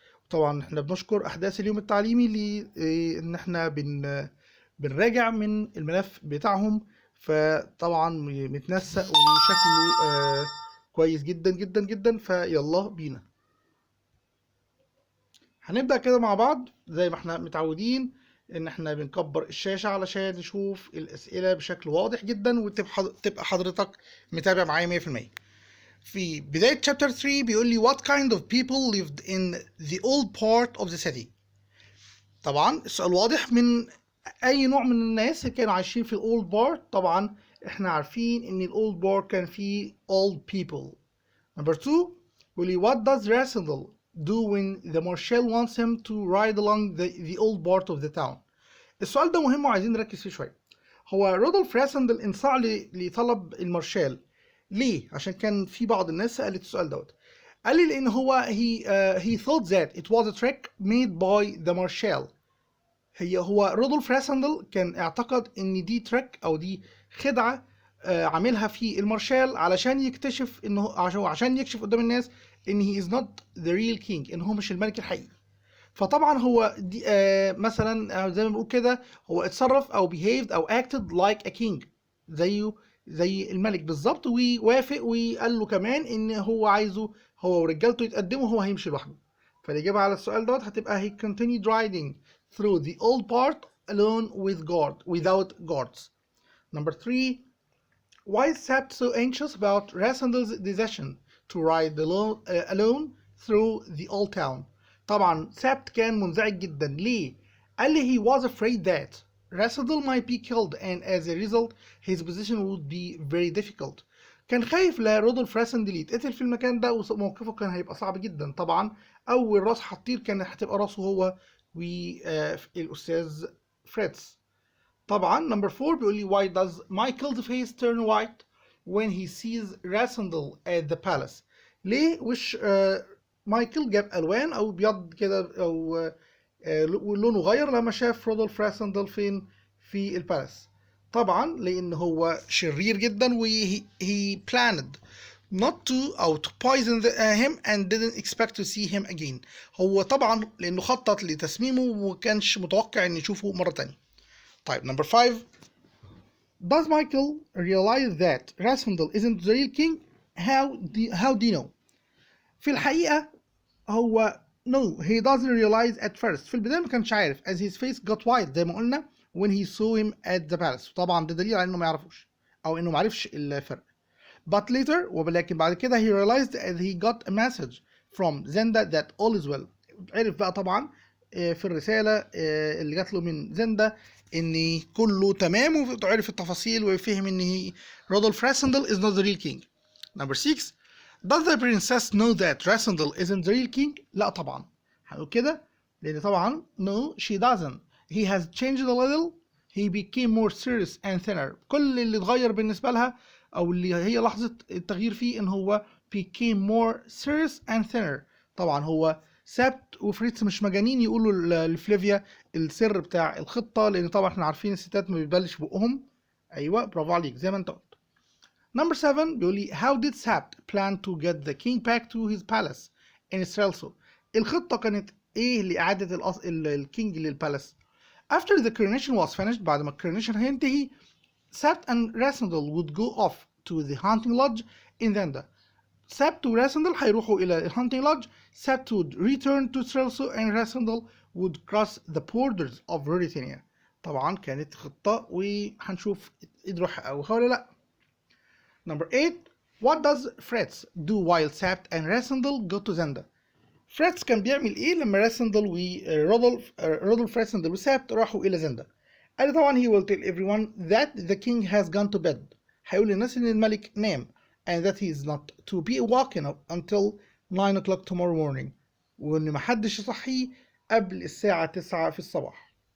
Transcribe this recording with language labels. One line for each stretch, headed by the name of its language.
Arabic: طبعا احنا بنشكر احداث اليوم التعليمي ان احنا بنراجع من الملف بتاعهم، فطبعا متنسق وشكله كويس جدا جدا جدا. فيلا بينا هنبدأ كده مع بعض زي ما احنا متعودين ان احنا بنكبر الشاشة علشان نشوف الأسئلة بشكل واضح جدا، وتبقى حضرتك متابع معايا 100%. في بداية
English: chapter 3
Arabic: بيقول لي
English: what kind of people lived in the old part of the city.
Arabic: طبعا السؤال واضح، من اي نوع من الناس اللي كانوا عايشين في الاولد بارت. طبعا احنا عارفين ان الاولد بارت كان فيه
English: old people. Number 2
Arabic: بيقول لي
English: what does Randall do when the marshal wants him to ride along the old part of the town.
Arabic: السؤال ده مهم وعايزين نركز فيه شويه. هو رودولف راسندل انصاع لطلب المارشال ليه؟ عشان كان في بعض الناس سألت السؤال دوت. قال لي لان هو
English: he thought that it was a trick made by the marshal.
Arabic: هو رودولف راسندل كان اعتقد ان دي تريك او دي خدعه عاملها في المارشال علشان يكتشف انه عشان يكشف قدام الناس ان
English: he is not the real king،
Arabic: ان هو مش الملك الحقيقي. فطبعا هو دي مثلا زي ما بنقول كده، هو اتصرف او behaved او
English: acted like a king،
Arabic: زي الملك بالظبط، ووافق وقال له كمان ان هو عايزه هو ورجالته يتقدموا، هو هيمشي لوحده. فالاجابه على السؤال دوت هتبقى
English: he continued riding through the old part alone without guards. Number 3 why is Sabt so anxious about Rassendal's decision to ride alone through the old town.
Arabic: طبعا سابت كان منزعج جدا. ليه؟ قال لي
English: he was afraid that Rassendal might be killed and as a result his position would be very difficult.
Arabic: كان خايف لا رودولف راسندل يتقتل في المكان ده وموقفه كان هيبقى صعب جدا. طبعا اول راس هتطير كان هتبقى راسه هو والاستاذ فريتز. طبعا نمبر 4 بيقول لي
English: why does Michael's face turn white when he sees Rassendal at the palace.
Arabic: ليه وش مايكل جاب الوان او بيض كده او لونه غير لما شاف رودولف راسندل فين في البالاس؟ طبعا لان هو شرير جدا و
English: he planned not to to poison him and didn't expect to see him again.
Arabic: هو طبعا لانه خطط لتسميمه ومكانش متوقع ان يشوفه مرة تانية.
English: طيب number 5 does Michael realize that Rassendal isn't the real king? How do you know?
Arabic: في الحقيقة هو
English: no he doesn't realize at first.
Arabic: في البداية ما كانش عارف
English: as his face got white
Arabic: زي ما قلنا
English: when he saw him at the palace.
Arabic: طبعا ده دليل على انه ما يعرفوش او انه ما عرفش الفرق.
English: But later
Arabic: ولكن بعد كده
English: he realized as he got a message from Zenda that all is well.
Arabic: عرف بقى طبعا في الرسالة اللي جات له من زندا ان كله تمام، وعرف التفاصيل وفهم ان رودولف راسندل
English: is not the real king. Number 6 does the princess know that Rassendal isn't the real king?
Arabic: لا طبعا. هنقول كده لان طبعا
English: no she doesn't. He has changed a little. He became more serious and thinner.
Arabic: كل اللي اتغير بالنسبة لها او اللي هي لحظة التغيير فيه ان هو
English: became more serious and thinner.
Arabic: طبعا هو سابت وفريتز مش مجانين يقولوا لفليفيا السر بتاع الخطة، لان طبعا احنا عارفين الستات ما بيبلش بقهم. ايوه برافو عليك زي ما انت قلت.
English: Number 7
Arabic: بيقول لي
English: how did Sabt plan to get the king back to his palace in Strelso.
Arabic: الخطة كانت ايه لإعادة الكينج للبالاس؟
English: After the coronation was finished،
Arabic: بعد ما الكورونيشن هينتهي،
English: Sabt and Rassendal would go off to the hunting lodge in Zenda. Sabt و Rassendal
Arabic: هيروحوا إلى
English: hunting lodge. Sabt would return to Strelso and Rassendal would cross the borders of Ruritania.
Arabic: طبعا كانت خطة وهنشوف قدروا يحققوها ولا لأ.
English: Number 8 what does Fritz do while Sabt and Rassendal go to Zenda.
Arabic: Fritz كان بيعمل ايه لما راسندل ورودولف راسندل وسابت راحوا الى زندا؟ قال لي طبعا
English: he will tell everyone that the king has gone to bed.
Arabic: هيقول للناس ان الملك نام
English: and that he is not to be woken up until 9 o'clock tomorrow morning.
Arabic: وان محدش يصحيه قبل الساعة 9 في الصباح.